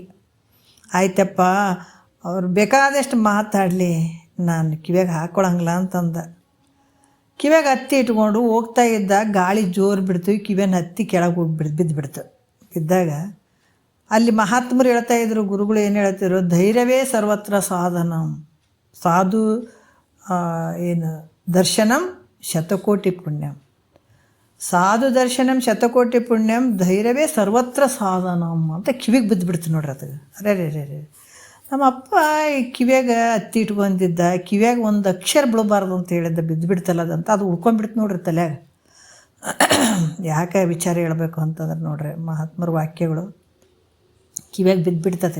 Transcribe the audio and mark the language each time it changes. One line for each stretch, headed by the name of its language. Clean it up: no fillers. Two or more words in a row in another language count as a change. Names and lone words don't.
Kannada: ಆಯ್ತಪ್ಪ, ಅವ್ರು ಬೇಕಾದಷ್ಟು ಮಾತಾಡಲಿ, ನಾನು ಕಿವಿಯಾಗ ಹಾಕ್ಕೊಳಂಗಿಲ್ಲ ಅಂತಂದ. ಕಿವಿಯಾಗ ಹತ್ತಿ ಇಟ್ಕೊಂಡು ಹೋಗ್ತಾ ಇದ್ದ. ಗಾಳಿ ಜೋರು ಬಿಡ್ತು, ಕಿವಿಯನ್ನು ಹತ್ತಿ ಕೆಳಗೆ ಹೋಗಿ ಬಿದ್ದುಬಿಡ್ತು. ಬಿದ್ದಾಗ ಅಲ್ಲಿ ಮಹಾತ್ಮರು ಹೇಳ್ತಾಯಿದ್ರು, ಗುರುಗಳು ಏನು ಹೇಳ್ತಿದ್ರು, ಧೈರ್ಯವೇ ಸರ್ವತ್ರ ಸಾಧನ.
Sanskrit: ಸಾಧು ದರ್ಶನಂ ಶತಕೋಟಿ ಪುಣ್ಯಂ. ಸಾಧು ದರ್ಶನಂ ಶತಕೋಟಿ ಪುಣ್ಯಂ, ಧೈರ್ಯವೇ ಸರ್ವತ್ರ ಸಾಧನಂ
Kannada: ಅಂತ ಕಿವಿಗೆ ಬಿದ್ದುಬಿಡ್ತು ನೋಡ್ರಿ. ಅದು ಅರೆ ನಮ್ಮ ಅಪ್ಪ ಈ ಕಿವಿಯಾಗ ಹತ್ತಿ ಇಟ್ಕೊಂಡಿದ್ದ, ಕಿವಿಯಾಗ ಒಂದು ಅಕ್ಷರ ಬಿಡಬಾರ್ದು ಅಂತ ಹೇಳಿದ್ದ, ಬಿದ್ದುಬಿಡ್ತಲ್ಲ ಅದಂತ. ಅದು ಉಳ್ಕೊಂಡ್ಬಿಡ್ತು ನೋಡ್ರಿ ತಲೆಯಾಗ. ಯಾಕೆ ವಿಚಾರ ಹೇಳಬೇಕು ಅಂತಂದ್ರೆ ನೋಡ್ರಿ, ಮಹಾತ್ಮರ ವಾಕ್ಯಗಳು ಕಿವಿಯಾಗ ಬಿದ್ದುಬಿಡ್ತದೆ.